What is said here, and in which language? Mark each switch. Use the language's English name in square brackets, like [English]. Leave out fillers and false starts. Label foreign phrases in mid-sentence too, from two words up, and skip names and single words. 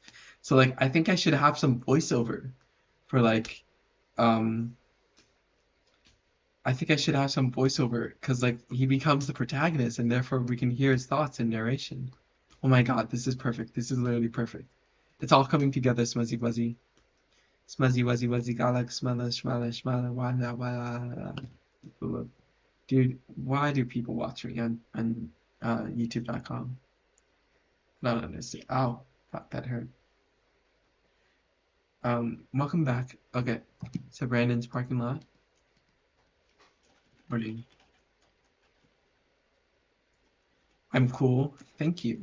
[English] So like I think I should have some voiceover for like um I think I should have some voiceover because like he becomes the protagonist and therefore we can hear his thoughts and narration. Oh my God, this is perfect. This is literally perfect. It's all coming together, Smuzzy Buzzy. Smuzzy Wuzzy Wuzzy Galak Smella Shmella Shmella Wala Wala. Dude, why do people watch me on YouTube.com? I don't understand. Ow, fuck, that hurt. Welcome back. Okay, so Brandon's parking lot. Morning. I'm cool. Thank you.